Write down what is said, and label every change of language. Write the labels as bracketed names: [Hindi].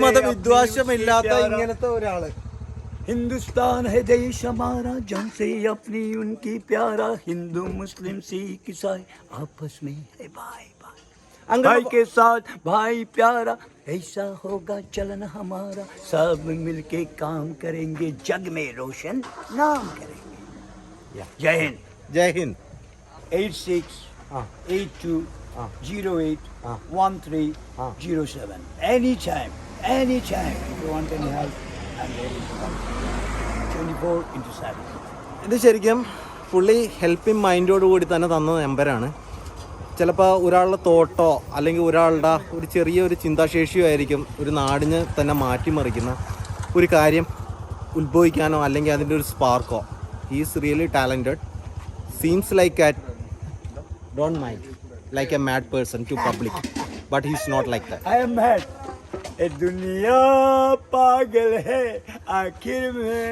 [Malayalam] മത വിദ്വേഷമില്ലാത്ത ഇങ്ങനത്തെ ഒരാള്. [Hindi] हिंदुस्तान है देश हमारा, जन से अपनी उनकी प्यारा, हिंदू मुस्लिम सिख ईसाई आपस में है भाई भाई. [English] Uncle- [Hindi] भाई के साथ भाई प्यारा ऐसा होगा चलन हमारा सब मिलके काम करेंगे जग में रोशन नाम करेंगे जय हिंद ജയ് Hind. [English] 8682081307 anytime if you want any help I'm ready to help 24/7 [Malayalam] ഇത് ശരിക്കും പുള്ളി ഹെൽപ്പിംഗ് മൈൻഡോട് കൂടി തന്നെ തന്ന നമ്പറാണ്. ചിലപ്പോൾ ഒരാളുടെ തോട്ടോ അല്ലെങ്കിൽ ഒരാളുടെ ഒരു ചെറിയൊരു ചിന്താശേഷിയോ ആയിരിക്കും ഒരു നാടിന് തന്നെ മാറ്റിമറിക്കുന്ന ഒരു കാര്യം ഉത്ഭവിക്കാനോ അല്ലെങ്കിൽ അതിൻ്റെ ഒരു സ്പാർക്കോ. [English] He's really talented. Seems like at don't mind like a mad person to public, but he's not like that. I am mad. [Hindi] ए दुनिया पागल है आखिर में.